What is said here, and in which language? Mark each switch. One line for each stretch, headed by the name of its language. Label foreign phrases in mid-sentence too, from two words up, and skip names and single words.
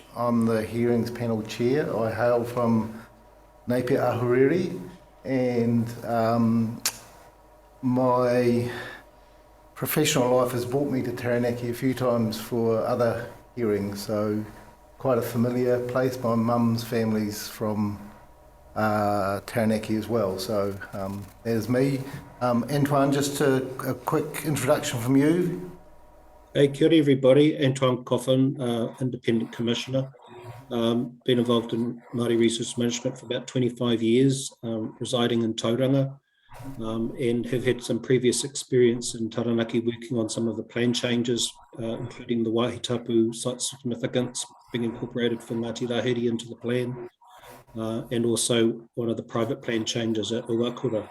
English: I'm the hearings panel chair. I hail from Napier Ahuriri, and my professional life has brought me to Taranaki a few times for other hearings, so quite a familiar place. My mum's family's from Taranaki as well, so there's me. Antoine, just a quick introduction from you. Hey,
Māori: kia ora
English: everybody. Antoine Coffin, Independent Commissioner. Been involved in Māori resource management for about 25 years, residing in Tauranga, and have had some previous experience in Taranaki working on some of the plan changes, including the Wahitapu site significance being incorporated for Ngāti Rahiri into the plan, and also one of the private plan changes at Uakura.